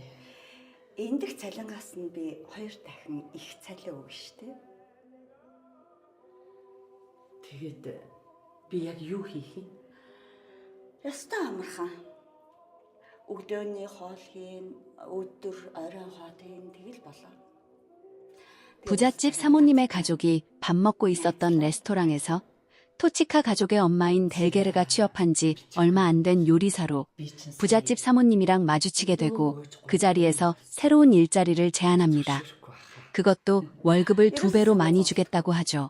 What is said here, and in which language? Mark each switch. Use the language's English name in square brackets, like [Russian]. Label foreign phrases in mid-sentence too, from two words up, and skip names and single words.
[Mongolian] Эндх цалингаас нь би 2 дахин их цалин өгнө штэ. Тэгээд би яг юу хийх юм? Ястаа амархан. Өглөөний хоол хийн, өдөр оройн хоол хийн тэгэл болоо. [Korean] 부잣집 사모님의 가족이 밥 먹고 있었던 레스토랑에서 토치카 가족의 엄마인 델게르가 취업한 지 얼마 안 된 요리사로 부잣집 사모님이랑 마주치게 되고 그 자리에서 새로운 일자리를 제안합니다. 그것도 월급을 2배로 많이 주겠다고 하죠.